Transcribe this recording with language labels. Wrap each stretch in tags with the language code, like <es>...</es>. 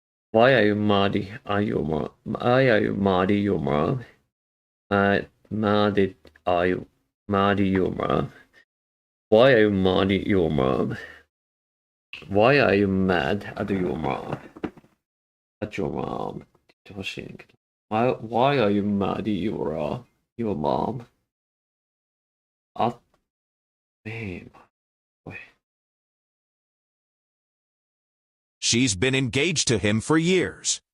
<en>Why are you mad at your mom? Why are you mad at your mom? Mad at are you mad at your mom? Why are you mad at your mom? Why are you mad at your mom? At your mom</en> <ja>って言ってほしいねんけど。</ja> <en>Why are you mad at your mom?</en> <ja>あ、ねえ、おい。</ja> <en>She's been engaged to him for years.</en>